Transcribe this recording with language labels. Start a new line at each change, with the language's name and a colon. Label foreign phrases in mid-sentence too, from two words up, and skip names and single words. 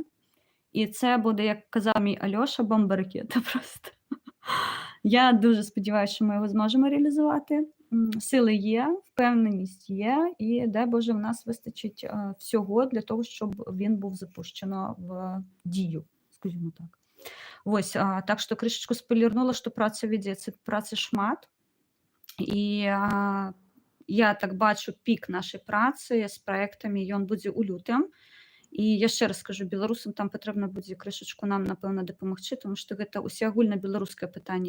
Ukrainian: І це буде, як казав мій Альоша, бомба-ракета просто. Я дуже сподіваюся, що ми його зможемо реалізувати. Сили є, впевненість є, і, дай Боже, в нас вистачить всього для того, щоб він був запущено в дію, скажімо так.
Belarusian: Ось, так што крышачку спойлернула, што праца вядзецца, працы шмат. І я так бачу пік нашай працы з праектамі, ён будзе ў лютым. І яшчэ раз скажу, беларусам там патрэбна будзе крышачку нам, напэўна, дапамагчы, таму што гэта усеагульна беларускае пытанне.